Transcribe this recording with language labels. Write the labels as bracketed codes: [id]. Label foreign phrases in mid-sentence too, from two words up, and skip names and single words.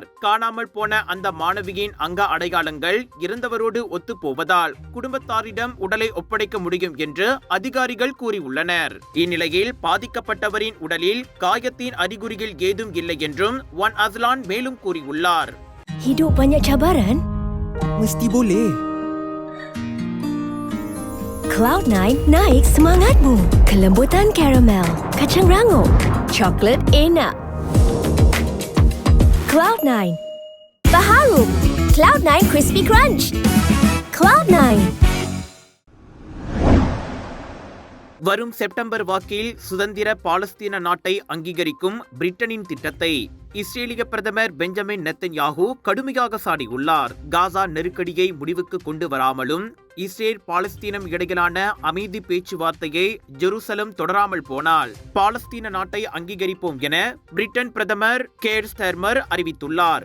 [ta] காணாமல் போன அந்த மாணவியின் அங்க அடையாளங்கள் இறந்தவரோடு ஒத்துப்போவதால் குடும்பத்தாரிடம் உடலை ஒப்படைக்க முடியும் என்று அதிகாரிகள் கூறியுள்ளனர். இந்நிலையில் பாதிக்கப்பட்டவரின் உடலில் காயத்தின் அறிகுறிகள் ஏதும் இல்லை என்றும் வான் அஸ்லான் மேலும் கூறியுள்ளார். [ms] Hidup banyak cabaran? Mesti boleh. Cloud9 naik semangatmu. Kelembutan karamel, kacang rangup, coklat enak. Cloud9. Baharu. Cloud9 Crispy Crunch. Cloud9. [ta] வரும் செப்டம்பர் வாக்கில் சுதந்திர பாலஸ்தீன நாட்டை அங்கீகரிக்கும் பிரிட்டனின் திட்டத்தை இஸ்ரேலிய பிரதமர் பெஞ்சமின் நெத்தன்யாகு கடுமையாக சாடியுள்ளார். காசா நெருக்கடியை முடிவுக்கு கொண்டு வராமலும் இஸ்ரேல் பாலஸ்தீனம் இடையிலான அமைதி பேச்சுவார்த்தையை ஜெருசலம் தொடராமல் போனால் பாலஸ்தீன நாட்டை அங்கீகரிப்போம் என பிரிட்டன் பிரதமர் கேர் ஸ்டார்மர் அறிவித்துள்ளார்.